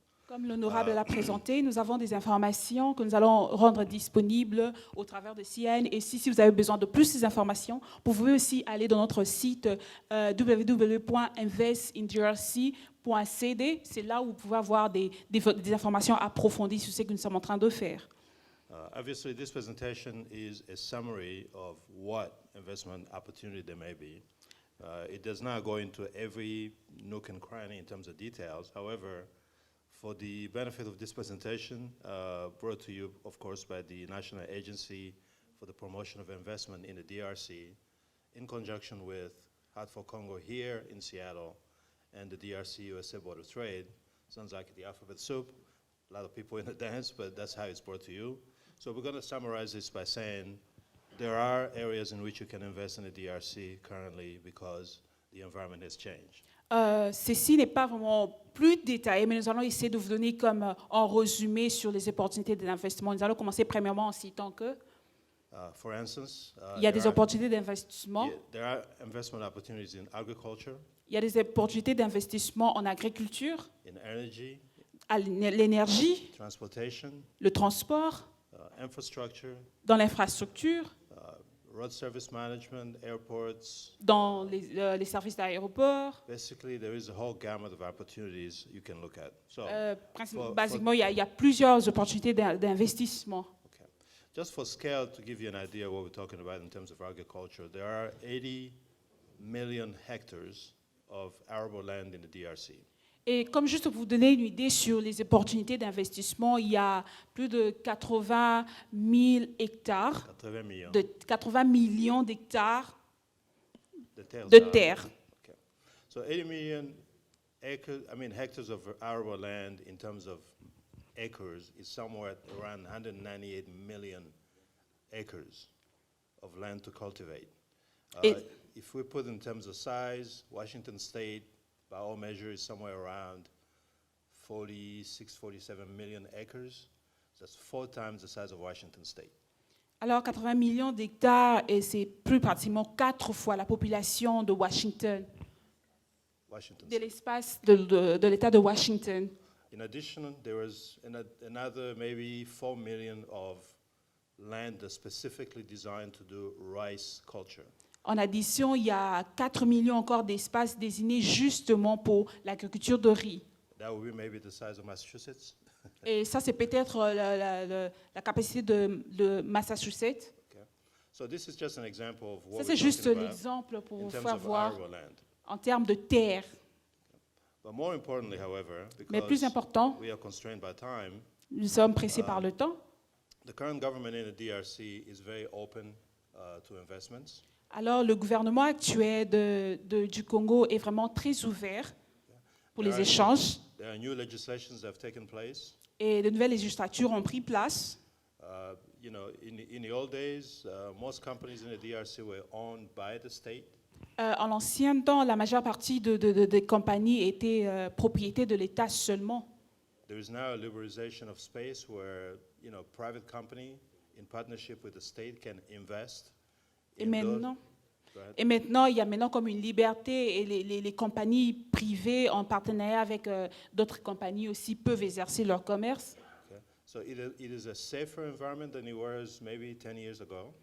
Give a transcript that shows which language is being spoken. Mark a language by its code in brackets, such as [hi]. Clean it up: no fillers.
[fr] Comme l'honorable l'a présenté, nous avons des informations que nous allons rendre disponibles au travers de CIN. Et si vous avez besoin de plus d'informations, vous pouvez aussi aller dans notre site www.investindrc.cd. C'est là où vous pouvez avoir des informations approfondies sur ce que nous sommes en train de faire. [en] Obviously, this presentation is a summary of what investment opportunity there may be. It does not go into every nook and cranny in terms of details. However, for the benefit of this presentation, brought to you, of course, by the National Agency for the Promotion of Investment in the DRC, in conjunction with Heart for Congo here in Seattle, and the DRC USA Board of Trade. Sounds like the alphabet soup. A lot of people in the dance, but that's how it's brought to you. So we're going to summarize this by saying there are areas in which you can invest in the DRC currently because the environment has changed. [fr] Ceci n'est pas vraiment plus détaillé, mais nous allons essayer de vous donner comme un résumé sur les opportunités d'investissement. Nous allons commencer premièrement en citant que [en] For instance, [fr] il y a des opportunités d'investissement. [en] there are investment opportunities in agriculture, [fr] Il y a des opportunités d'investissement en agriculture, [en] in energy, [fr] à l'énergie, [en] transportation, [fr] le transport, [en] infrastructure, [fr] dans l'infrastructure, [en] road service management, airports. [fr] dans les services d'aéroport. [en] Basically, there is a whole gamut of opportunities you can look at. So, [fr] Basiquement, il y a plusieurs opportunités d'investissement. [en] okay. Just for scale, to give you an idea of what we're talking about in terms of agriculture, there are 80 million hectares of arable land in the DRC. [fr] Et comme juste pour vous donner une idée sur les opportunités d'investissement, il y a plus de 80 000 hectares, 80 millions. 80 millions d'hectares [en] The [fr] de [en] tails are- [fr] terre. [en] Okay. So 80 million hectares of arable land in terms of acres is somewhere around 198 million acres of land to cultivate. If we put in terms of size, Washington State, by all measures, is somewhere around 46, 47 million acres. That's 4 times the size of Washington State. [fr] Alors 80 millions d'hectares, et c'est plus pratiquement 4 fois la population de Washington, [en] Washington [fr] de [en] State. [fr] l'espace de l'État de Washington. [en] In addition, there was another maybe 4 million of land that's specifically designed to do rice culture. [fr] En addition, il y a 4 millions encore d'espaces désignés justement pour l'agriculture de riz. [en] That would be maybe the size of Massachusetts. [fr] Et ça, c'est peut-être la capacité de Massachusetts. [en] Okay. So this is just an example of what we're [fr] c'est juste [en] talking about [fr] l'exemple pour [en] in [fr] vous [en] terms [fr] faire [en] of [fr] voir [en] arable land. [fr] en termes de terre. [en] But more importantly, however, [fr] Mais plus [en] because [fr] important, [en] we are constrained by time, [fr] nous sommes pressés par le temps. [en] the current government in the DRC is very open to investments. [fr] Alors, le gouvernement actuel du Congo est vraiment très ouvert pour les échanges. [en] There are new legislations that have taken place. [fr] Et de nouvelles législatures ont pris place. [en] you know, in the old days, most companies in the DRC were owned by the state. [fr] En l'ancien temps, la majeure partie des compagnies étaient propriété de l'État seulement. [en] There is now a liberalization of space where, you know, private company in partnership with the state can invest. [fr] Et [en] in those- [fr] maintenant, [en] Go ahead. [fr] et maintenant, il y a maintenant comme une liberté et les compagnies privées en partenariat avec d'autres compagnies aussi peuvent exercer leur commerce. [en] Okay. So it is a safer environment than it was maybe 10 years ago.